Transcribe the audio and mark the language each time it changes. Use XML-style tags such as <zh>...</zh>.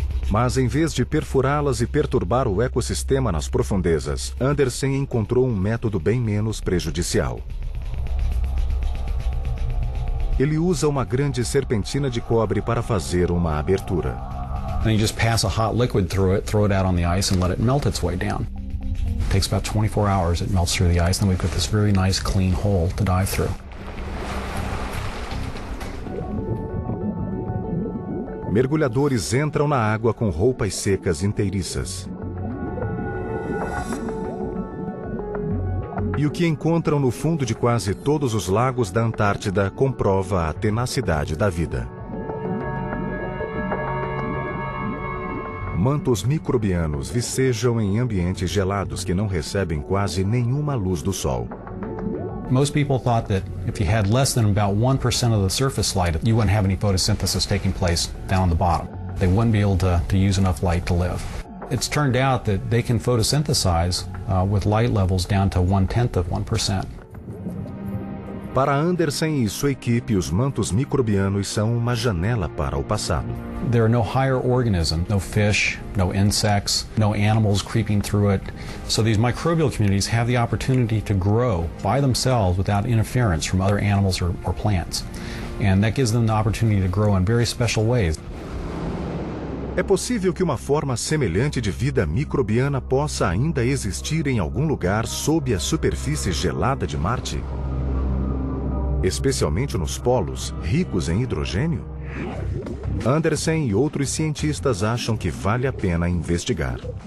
<pt>Mas em vez de perfurá-las e perturbar o ecossistema nas profundezas, Anderson encontrou um método bem menos prejudicial. Ele usa uma grande serpentina de cobre para fazer uma abertura.</pt> <en>Then you just pass a hot liquid through it, throw it out on the ice and let it melt its way down. It takes about 24 hours it melts through the ice, then we've got this very nice clean hole to dive through.</en> <pt>Mergulhadores entram na água com roupas secas inteiriças. E o que encontram no fundo de quase todos os lagos da Antártida comprova a tenacidade da vida. Mantos microbianos vicejam em ambientes gelados que não recebem quase nenhuma luz do sol.</pt> <en>Most people thought that if you had less than about 1% of the surface light, you wouldn't have any photosynthesis taking place down on the bottom. they wouldn't be able to use enough light to live. It's turned out that they can photosynthesize with light levels down to 0.1%.</en> <pt>Para Anderson e sua equipe, os mantos microbianos são uma janela para o passado.</pt> <en>There are no higher organisms, no fish, no insects, no animals creeping through it. So these microbial communities have the opportunity to grow by themselves without interference from other animals or plants. And that gives them the opportunity to grow in very special ways.</en> <pt>É possível que uma forma semelhante de vida microbiana possa ainda existir em algum lugar sob a superfície gelada de Marte? Especialmente nos polos ricos em hidrogênio? Anderson e outros cientistas acham que vale a pena investigar.</pt>